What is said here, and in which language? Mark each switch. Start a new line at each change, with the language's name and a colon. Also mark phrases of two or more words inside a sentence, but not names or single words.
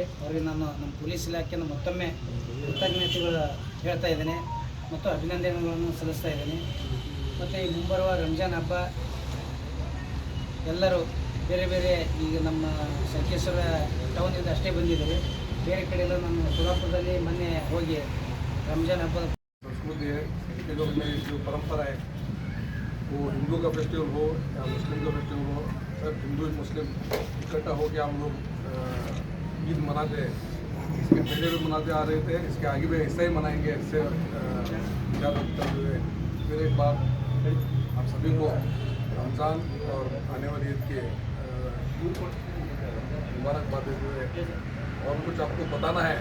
Kannada: ಅವ್ರಿಗೆ ನಾನು ನಮ್ಮ ಪೊಲೀಸ್ ಇಲಾಖೆಯನ್ನು ಮತ್ತೊಮ್ಮೆ ಕೃತಜ್ಞತೆಗಳು ಹೇಳ್ತಾ ಇದ್ದೇನೆ ಮತ್ತು ಅಭಿನಂದನೆಗಳನ್ನು ಸಲ್ಲಿಸ್ತಾ ಇದ್ದೀನಿ. ಮತ್ತು ಈ ಮುಂಬರುವ ರಂಜಾನ್ ಹಬ್ಬ ಎಲ್ಲರೂ ಬೇರೆ ಬೇರೆ ಈಗ ನಮ್ಮ ಸಂಕೇಶ್ವರ ಟೌನಿಂದ ಅಷ್ಟೇ ಬಂದಿದ್ದೀರಿ. ಬೇರೆ ಕಡೆ ಎಲ್ಲ ನಮ್ಮ ಸುರಾಪುರದಲ್ಲಿ ಮೊನ್ನೆ ಹೋಗಿ ರಂಜಾನ್ ಹಬ್ಬದ
Hindi: संस्कृति है के लोग में जो परंपरा है वो हिंदू का फेस्टिवल हो या मुस्लिम का फेस्टिवल हो, सब हिंदू मुस्लिम इकट्ठा होकर हम लोग ईद मनाते हैं. इसके पहले भी मनाते आ रहे थे, इसके आगे भी ऐसा ही मनाएंगे. ऐसे करते हुए फिर एक बार आप सभी को रमज़ान और आने वाली ईद के मुबारकबाद देते हुए और कुछ आपको बताना है.